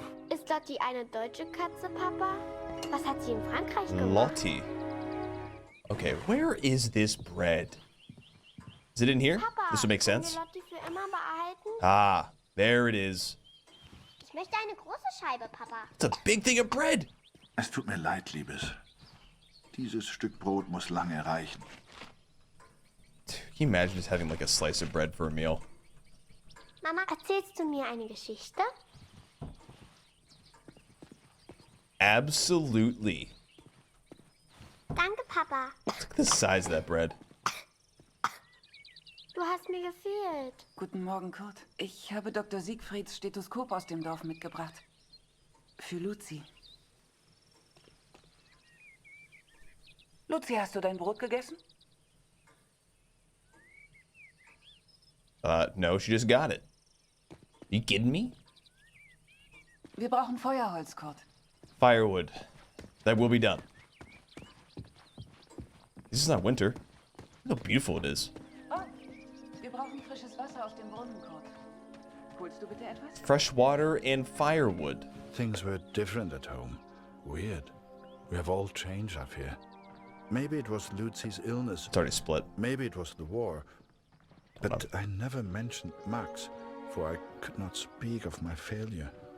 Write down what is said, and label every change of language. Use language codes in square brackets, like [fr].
[de] Ist Lotti eine deutsche Katze, Papa? Was hat sie in Frankreich gemacht? [en] Lottie. Okay, where is this bread? Is it in here? [de] Papa, [en] This would make [de] können [en] sense. [de] wir Lotti für immer behalten? [en] Ah, there it is. [de] Ich möchte eine große Scheibe, Papa. [en] It's a big thing of bread. [de] Es tut mir leid, Liebes. Dieses Stück Brot muss lange reichen. [en] Can you imagine just having like a slice of bread for a meal? [de] Mama, erzählst du mir eine Geschichte? [en] Absolutely. [de] Danke, Papa. [en] Look at the size of that bread. [de] Du hast mir gefehlt. Guten Morgen, Kurt. Ich habe Dr. Siegfrieds Stethoskop aus dem Dorf mitgebracht. Für Luzi. Luzi, hast du dein Brot gegessen? [en] No, she just got it. You kidding me? [de] Wir brauchen Feuerholz, Kurt. [en] Firewood. That will be done. This is not winter. Look how beautiful it is. [de] Oh, wir brauchen frisches Wasser aus dem Brunnen, Kurt. Holst du bitte etwas? [en] Fresh water and firewood. Things were different at home. Weird. We have all changed up here. Maybe it was Lucy's illness. It's already split. Maybe it was the war. But I never mentioned Max, for I could not speak of my failure.